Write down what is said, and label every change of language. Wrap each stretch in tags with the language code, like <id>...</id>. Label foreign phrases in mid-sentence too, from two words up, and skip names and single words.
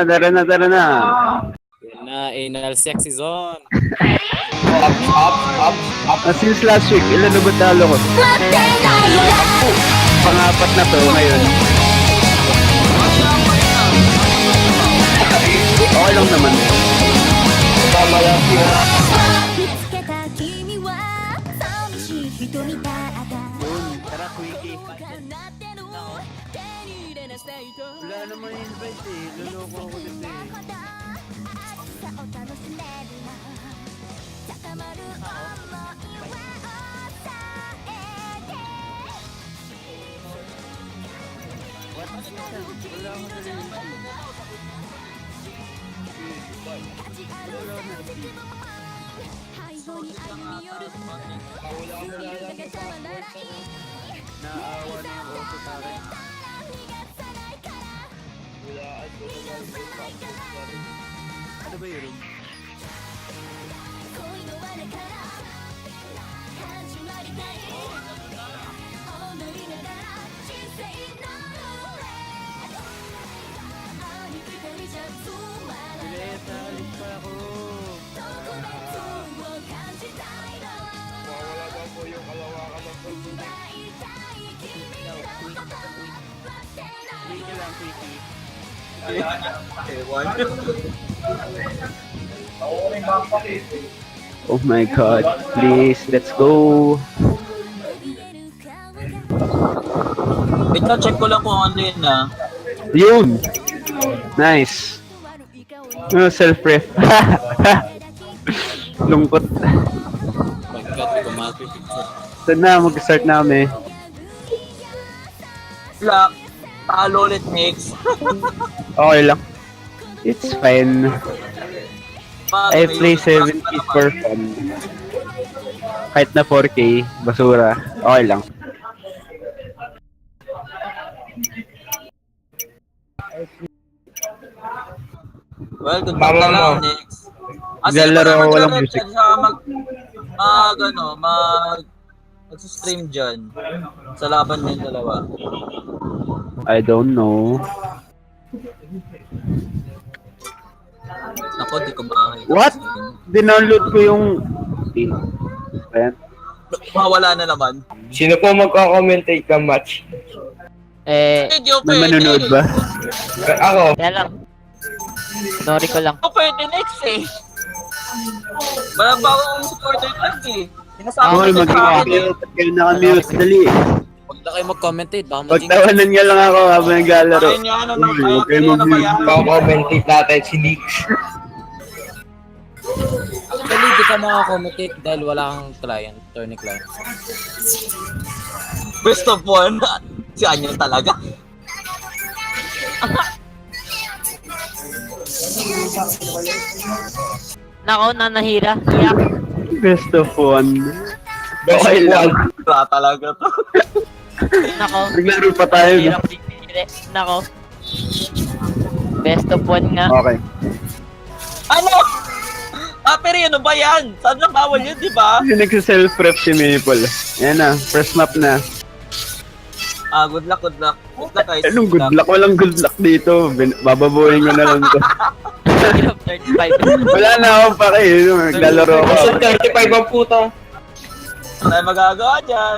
<tl>Yan na, anal sexy zone. Up.</tl> <en>Since last week,</en> <tl>ilan na ba talo ko? Pang-apat na to ngayon. Okay lang naman. Tama lang siya.</tl> <ja>見つけた君は寂しい人みたいだ</ja> <tl>Tara, quickie.</tl> <ja>なってる手に入れなさいと</ja> <tl>Wala naman invite eh. Luloko ako dito eh.</tl> <ja>暑さを楽しめるな高まる想いは抑えて</ja> <tl>Wala ako na rin.</tl> <ja>立ち歩く時も背後に歩み寄る過ぎるだけたまらない</ja> <tl>Naawa na yung oso sa akin.</tl> <ja>逃がさないから逃がさないから</ja> <tl>Ano ba yun?</tl> <ja>恋の罠から始まりたい踊りながら人生の上ありきたりじゃつまらない</ja> <tl>Bilis, naalis pa ako.</tl> <ja>特別を感じたいの</ja> <tl>Wala ba po yung kalawakan ng</tl> <ja>奪いたい君のこと待ってない</ja> <tl>Quickie lang,</tl> <en>quickie. Oh my god, please, let's go.</en> <ja>見える顔が</ja> <tl>Wait na, check ko lang kung ano yun ah. Yun! Nice.</tl> <ja>悪い顔に</ja> <tl>Self-ref. Lungkot.</tl> <en>My God,</en> <tl>hindi ko makapipicture. Ito na, mag-start na kami. Black. Talo ulit next. Okay lang.</tl> <en>It's fine. I play 70s for fun.</en> <tl>Kahit na 4K, basura. Okay lang.</tl> <en>Well, good</en> <tl>Tama luck na mo. lang next. Naglalaro ako, walang music. Mag-stream dyan. Sa laban din dalawa.</tl> <en>I don't know.</en> <tl>Ako, di ko makakita. What? Dinownload ko yung... Ayan. Mawala na naman. Sino po magko-commentate ng match? Hindi ko May pwede. manonood ba? Ako. Kaya lang. Sorry ko lang. Ako pwede next eh. Walang bagong</tl> <en>supporter tag</en> <tl>eh. Sinasabi Okay, ko sa akin eh. mag-mute. Kayo naka-mute. Dali. Huwag na kayo mag-commentate, baka mag-jinx. Pagtawanan nga lang ako habang naglalaro. Ayun yung ano na, Uy, huwag kayo ayun na mag-mute. kaya. Magko-commentate natin si Nix. Actually, di ka makakommentate dahil wala kang client,</tl> <en>tourney client. Best of one.</en> <tl>Si Anyan talaga. Nako, nanahira. Iyak.</tl> <en>Best of one. Best</en> <tl>Okay</tl> <en>of</en> <tl>lang.</tl> <en>one.</en> <tl>Wala talaga to. Nako. Naglaro pa tayo. no? Hirap pipili. Nako.</tl> <en>Best of one</en> <tl>nga. Okay. Ano? Pero ano ba yan? Saan lang bawal yun, di ba? Yung nagsa-self-prep si Maple. Yan na,</tl> <en>first map</en> <tl>na.</tl> <en>Good luck, good luck. Good luck, guys.</en> <tl>Anong</tl> <en>good luck?</en> <tl>Walang</tl> <en>good luck</en> <tl>dito. Bababuhin ko na lang to.</tl> <en>Speed of 35.</en> <tl>Wala na akong pake. Naglalaro ako. Kasi 35 ang puta. Wala tayong magagawa dyan.</tl>